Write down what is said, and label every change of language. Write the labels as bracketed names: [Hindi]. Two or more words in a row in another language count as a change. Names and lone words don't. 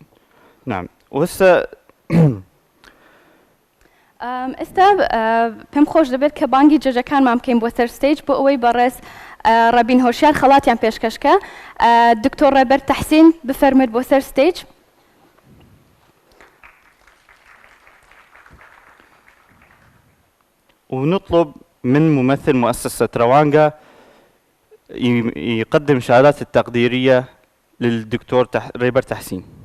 [Arabic] نعم وهسه [Central Kurdish] ئێستا پێم خۆش دەبێت کە بانگی جەجەکانمان بکەین بۆ سەر ستێج بۆ ئەوەی بەڕێز ڕەبین هۆشیار خەڵاتیان پێشکەشکە. دکتۆر ڕێبەر تەحسین بفەرمێت بۆ سەر ستێج. [Arabic] ونطلب من ممثل مؤسسة روانجا يقدم شهادات التقديرية للدكتور ريبر تحسين.